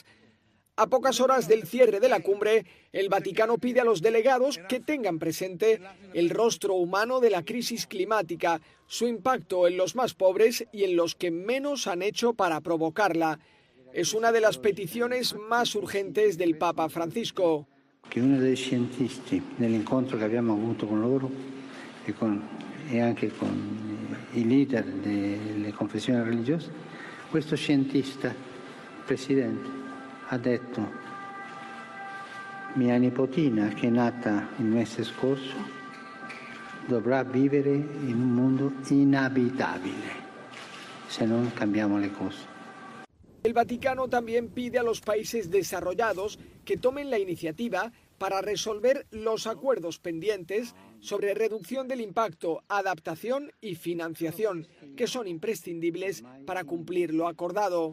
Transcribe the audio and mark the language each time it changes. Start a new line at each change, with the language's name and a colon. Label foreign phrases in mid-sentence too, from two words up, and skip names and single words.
Spanish: A pocas horas del cierre de la cumbre, el Vaticano pide a los delegados que tengan presente el rostro humano de la crisis climática, su impacto en los más pobres y en los que menos han hecho para provocarla. Es una de las peticiones más urgentes del Papa Francisco.
Italian: Che uno dei scientisti nell'incontro che abbiamo avuto con loro e anche con i leader delle confessioni religiose, questo scientista, presidente, ha detto: mia nipotina, che è nata il mese scorso, dovrà vivere in un mondo inabitabile se non cambiamo le cose.
Spanish: El Vaticano también pide a los países desarrollados que tomen la iniciativa para resolver los acuerdos pendientes sobre reducción del impacto, adaptación y financiación, que son imprescindibles para cumplir lo acordado.